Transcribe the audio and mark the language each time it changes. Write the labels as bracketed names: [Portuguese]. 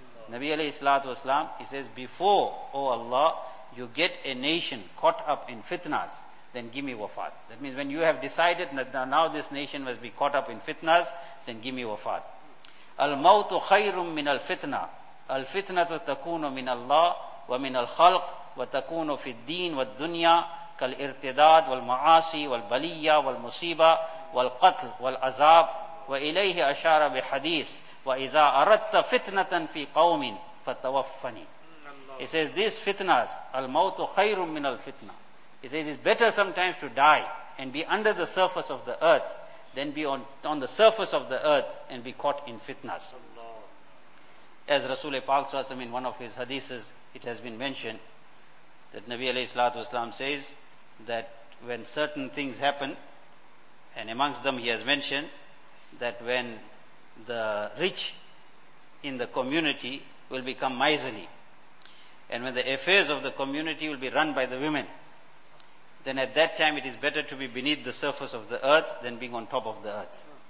[English] Nabi alayhi salatu wasalam, he says, before, O Allah, you get a nation caught up in fitnas, then give me wafat. That means when you have decided that now this nation must be caught up in fitnas, then give me wafat. [Arabic] Al-mautu khayrum min al-fitna. الفتنه تكون من الله ومن الخلق وتكون في الدين والدنيا كالارتداد والمعاصي والبلية والمصيبة والقتل والعذاب وإليه أشار بحديث وإذا أردت فتنة في قوم فتوفني. [English] He says these fitnas, [Arabic] الموت خير من الفتنة. [English] He says it's better sometimes to die and be under the surface of the earth than be on the surface of the earth and be caught in fitnas. As Rasul Pak Swatsam in one of his hadiths, it has been mentioned that Nabi alayhi salatu wasalam says that when certain things happen, and amongst them he has mentioned that when the rich in the community will become miserly, and when the affairs of the community will be run by the women, then at that time it is better to be beneath the surface of the earth than being on top of the earth.